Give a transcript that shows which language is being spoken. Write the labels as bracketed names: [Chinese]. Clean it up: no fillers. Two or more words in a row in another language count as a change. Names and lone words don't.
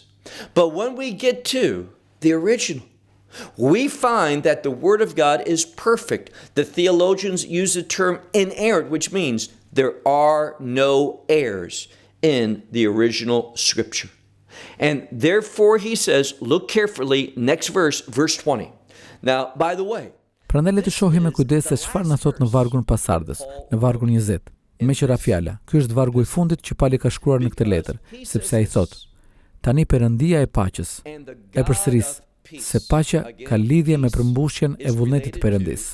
[English] But when we get to the original, we find that the Word of God is perfect. The theologians use the term inerrant, which means there are no errors in the original Scripture. And therefore, he says, look carefully, next verse, verse 20. Now, by the way, [Albanian] prandaj le të shohim me kujdes se çfarë na thot në vargun pasardhës, në vargun 20. Me qëra fjala, ky është vargu i fundit që Pali ka shkruar në këtë letër, sepse ai thot: tani Perëndia e paqes e përsëris se paqja ka lidhje me përmbushjen e vullnetit të Perëndis.